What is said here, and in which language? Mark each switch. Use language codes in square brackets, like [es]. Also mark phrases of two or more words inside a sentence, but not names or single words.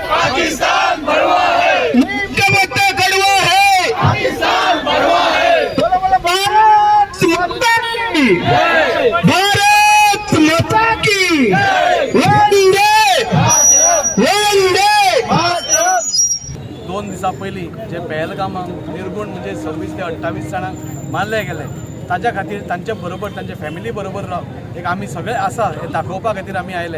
[hi] पाकिस्तान भड़वा है, नीम का पत्ता कड़वा है, पाकिस्तान भड़वा है। बोलो बोलो भारत माता की भारत माता की वंदे वंदे। [kok] 2 दिसा पयलीं जे पहलगामाक निर्गुण म्हणजे 26 ते 28 जाणांक मारले गेले ताच्या खातीर तांचे बरोबर तांचे फॅमिली बरोबर एक आमी सगळे आसा हे दाखोवपा खातीर आमी आयले।